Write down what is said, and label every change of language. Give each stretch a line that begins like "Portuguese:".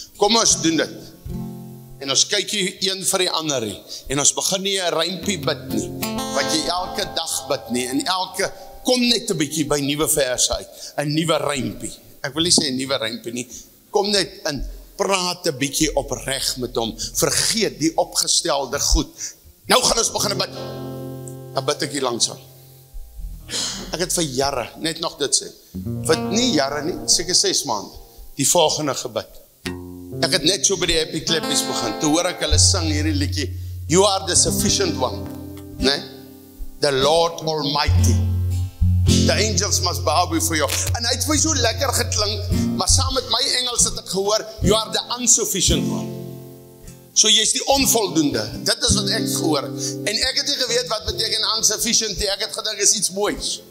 Afrikaans: Kom ons doen dit. En ons kyk hier een vir die ander nie. En ons begin nie 'n rympie bid nie, wat jy elke dag bid nie. En kom net 'n bietjie by nuwe verse uit, 'n nuwe rympie. Ek wil nie sê 'n nuwe rympie nie. Kom net in, praat 'n bietjie opreg met hom. Vergeet die opgestelde goed. Nou gaan ons begin bid. Dan bid ek hier langsam. Ek het vir jare, net nog dit sê, vir nie jare nie, seker 6 maande, die volgende gebid. Ek het net so by die Happy Klappies begin, toe hoor ek hulle sing hierdie liedjie,
English: You are the sufficient one,
Afrikaans: nee?
English: The Lord Almighty. The angels must bow before you.
Afrikaans: En hy het vir my so lekker geklink, maar saam met my Engels het ek gehoor,
English: You are the insufficient one.
Afrikaans: So jy is die onvoldoende, dit is wat ek gehoor. En ek het nie geweet wat beteken insufficient, ek het gedink is iets moois.